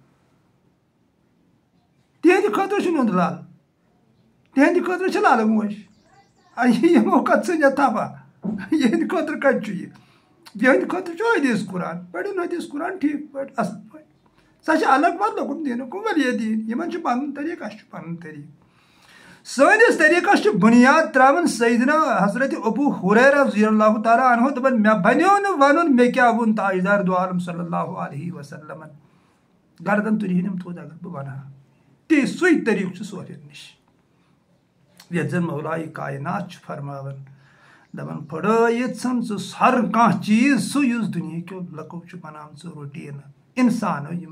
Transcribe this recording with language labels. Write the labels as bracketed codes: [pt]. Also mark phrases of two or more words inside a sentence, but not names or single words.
[ks] تِہنٛدِ خٲطرٕ چھُ نُن لال تِہنٛدِ خٲطرٕ چھِ لالہٕ موج یِمو کتھ ژھٕنۍ تھپا یِہنٛدِ خٲطرٕ کتہِ چھُ یہِ یِہنٛدِ خٲطرٕ چھُ حدیٖث قرآن پٔرِن حدیٖث قرآن ٹھیٖک پٲٹھۍ اصل پٲٹھۍ سۄ چھِ الگ پتہٕ لوگُن دیٖنُک واریاہ دیٖن یِمن چھُ پنُن طریٖقہٕ اسہِ چھُ پنُن طریٖقہٕ سٲنِس طریٖقس چھُ بُنیاد تراوان سیدنا حضرت ابو ہریرہ [ar] رضی اللہ تعالیٰ عنہ [ks] دپان مےٚ بنیو نہٕ ونُن مےٚ کیٛاہ ووٚن تاجدار دو عالم [ar] صلی اللہ علیہ وسلمن [ks] گردن تُلہِنم تھوٚد اگر بہٕ ونہٕ ہا تی سُے طریٖقہٕ چھُ صوفین نِش یتھ زن مولایہِ کاینات چھُ فرماوان دپان پھٕڑٲیِتھ ژھٕن ژٕ ہر کانٛہہ چیٖز سُہ یُس دُنہِکیو لُکو چھُ بنامژٕ روٹیٖنہٕ انسانو یِم